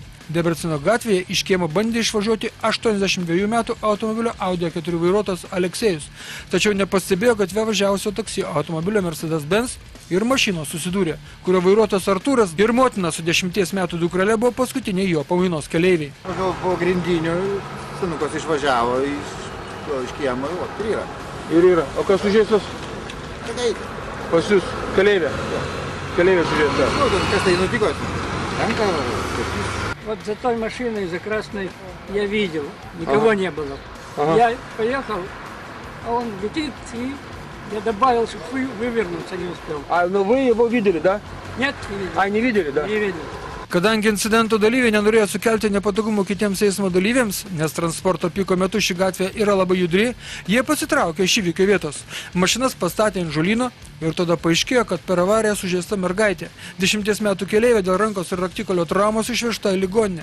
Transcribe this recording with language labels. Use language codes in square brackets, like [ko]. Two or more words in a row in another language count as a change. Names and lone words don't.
[lt] Debrecino gatvėje iš kiemo bandė išvažiuoti 82 metų automobilio Audi A4 vairuotojas Aleksejus, tačiau nepastebėjo gatve važiavusio taksi automobilio Mercedes-Benz ir mašinos susidūrė, kurio vairuotojas Artūras ir motina su 10 metų dukrele buvo paskutiniai jo pamainos keleiviai. Po grindinio senukas išvažiavo iš kiemo ir yra. Ir yra. O kas sužeistas? Pas jūs keleivė. Keleivė žiūrėt. Kas tai nutiko? [ru] Вот за той машиной, за красной, я видел, никого не было. Я поехал, а он летит, и я добавил, чтобы вывернуться не успел. Ну вы его видели, да? Нет, не видел. Не видели, да? Не видел. [lt] Kadangi incidento dalyviai nenorėjo sukelti nepatogumų kitiems eismo dalyviams, nes transporto piko metu ši gatvė yra labai judri, jie pasitraukė iš įvykio vietos. Mašinas pastatė ant žolyno ir tada paaiškėjo, kad per avariją sužeista mergaitė. 10 metų keleivė dėl rankos ir raktikolio traumos išvežta į ligoninę.